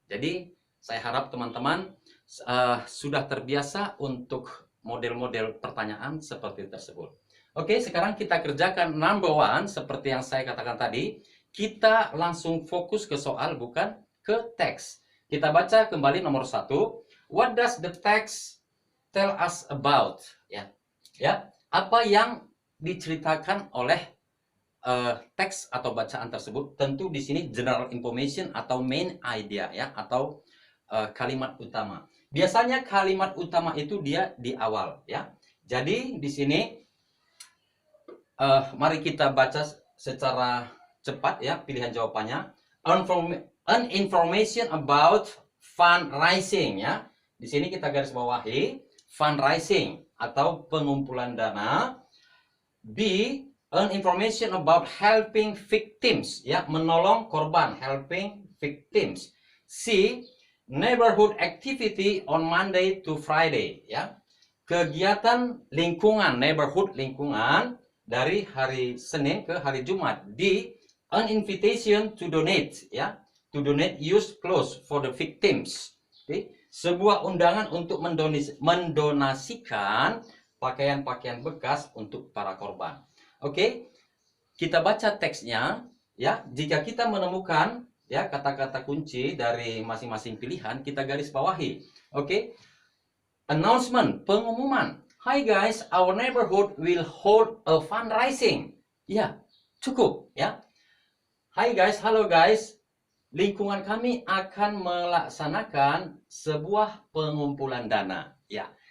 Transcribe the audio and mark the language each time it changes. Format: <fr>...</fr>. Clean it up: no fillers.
<id>Jadi saya harap teman-teman sudah terbiasa untuk model-model pertanyaan seperti tersebut. Oke, sekarang kita kerjakan number 1 seperti yang saya katakan tadi. Kita langsung fokus ke soal bukan ke teks. Kita baca kembali nomor 1.</id> <en>What does the text tell us about?</en> <id>Ya, ya. Apa yang diceritakan oleh teks atau bacaan tersebut? Tentu di sini general information atau main idea ya, atau kalimat utama. Biasanya kalimat utama itu dia di awal ya. Jadi di sini mari kita baca secara cepat ya pilihan jawabannya.</id> <en>An information about fundraising ya.</en> <id>Di sini kita garis bawahi fundraising atau pengumpulan dana.</id> <en>B, an information about helping victims ya,</en> <id>menolong korban,</id> <en>helping victims. C, neighborhood activity on Monday to Friday ya.</en> <id>Kegiatan lingkungan, neighborhood lingkungan dari hari Senin ke hari Jumat.</id> <en>D, an invitation to donate ya, to donate used clothes for the victims. Okay.</en> <id>Sebuah undangan untuk mendonasikan pakaian-pakaian bekas untuk para korban. Oke, kita baca teksnya ya. Jika kita menemukan ya kata-kata kunci dari masing-masing pilihan, kita garis bawahi. Oke. Announcement, pengumuman.</id> <en>Hi guys, our neighborhood will hold a fundraising.</en> <id>Ya, cukup ya. Hai guys, halo guys. Lingkungan kami akan melaksanakan sebuah pengumpulan dana. Ya.</id>